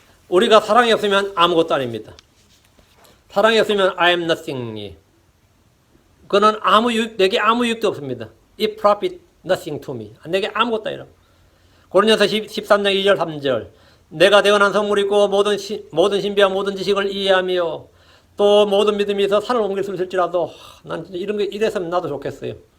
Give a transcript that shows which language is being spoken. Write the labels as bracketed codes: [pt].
[ko] 우리가 사랑이 없으면 아무것도 아닙니다. 사랑이 없으면 [en] I am nothing. [ko] 그는 내게 아무 유익도 없습니다. [en] It profit nothing to me. [ko] 내게 아무것도 아니라. 고린도서 13장 2절 3절. 내가 대언한 선물이 있고 모든 신비와 모든 지식을 이해하며 또 모든 믿음이 있어 산을 옮길 수 있을지라도 난 이런 게 이랬으면 나도 좋겠어요.